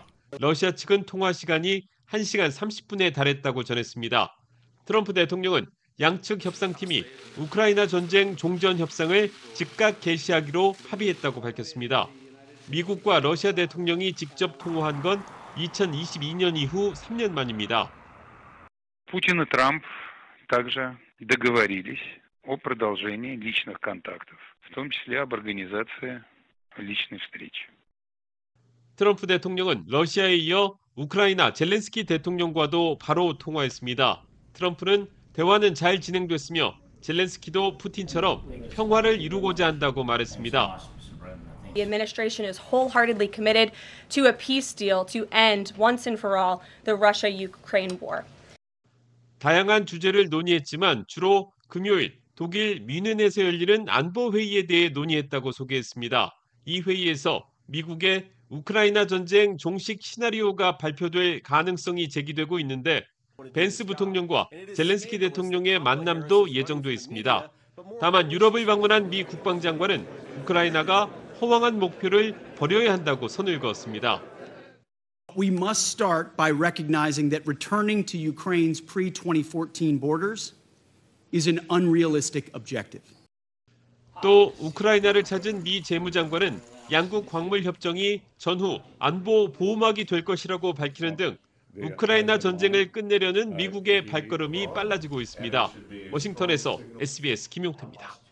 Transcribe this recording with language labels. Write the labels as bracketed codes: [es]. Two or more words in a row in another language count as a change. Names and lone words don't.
[ko] 러시아 측은 통화 시간이 1시간 30분에 달했다고 전했습니다. 트럼프 대통령은 양측 협상팀이 우크라이나 전쟁 종전 협상을 즉각 개시하기로 합의했다고 밝혔습니다. 미국과 러시아 대통령이 직접 통화한 건 2022년 이후 3년 만입니다. [ru] Путин и Трамп также договорились о продолжении личных контактов, в том числе об организации личной встречи. [ko] 트럼프 대통령은 러시아에 이어 우크라이나 젤렌스키 대통령과도 바로 통화했습니다. 트럼프는 대화는 잘 진행됐으며 젤렌스키도 푸틴처럼 평화를 이루고자 한다고 말했습니다. [en] The administration is wholeheartedly committed to a peace deal to end once and for all the Russia-Ukraine war. [ko] 다양한 주제를 논의했지만 주로 금요일 독일 뮌헨에서 열리는 안보 회의에 대해 논의했다고 소개했습니다. 이 회의에서 미국의 우크라이나 전쟁 종식 시나리오가 발표될 가능성이 제기되고 있는데 벤스 부통령과 젤렌스키 대통령의 만남도 예정돼 있습니다. 다만 유럽을 방문한 미 국방장관은 우크라이나가 허황한 목표를 버려야 한다고 선을 그었습니다. [en] We must start by recognizing that returning to Ukraine's pre-2014 borders is an unrealistic objective. [ko] 또 우크라이나를 찾은 미 재무장관은 양국 광물 협정이 전후 안보 보호막이 될 것이라고 밝히는 등 우크라이나 전쟁을 끝내려는 미국의 발걸음이 빨라지고 있습니다. 워싱턴에서 SBS 김용태입니다.